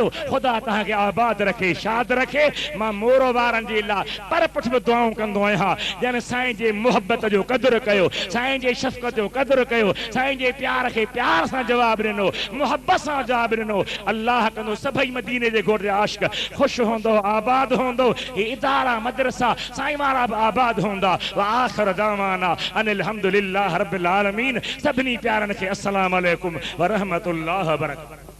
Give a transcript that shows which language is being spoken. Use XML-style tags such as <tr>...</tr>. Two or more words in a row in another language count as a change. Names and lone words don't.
<sd>ख़ुदा तव्हांखे आबाद रखे, शाद रखे। मां मोरो वारनि जे लाइ पर पुठ बि दुआऊं कंदो आहियां, ॼण साईं जे मुहबत जो क़दुरु कयो, साईं जे शफ़क़त जो क़दुरु कयो, साईं जे प्यार खे प्यार सां जवाबु ॾिनो, मुहबत सां जवाबु ॾिनो। अल्लाह कंदो सभई मदीने जे घोट जा आशिक़ ख़ुशि हूंदो, आबाद हूंदो, ही इदारा मदरसा साईं वारा बि आबाद हूंदा।</sd> <ar>وآخر دعوانا أن الحمد لله رب العالمين.</ar> <sd>सभिनी प्यारनि खे</sd> <ar>السلام عليكم ورحمة الله وبركاته.</ar>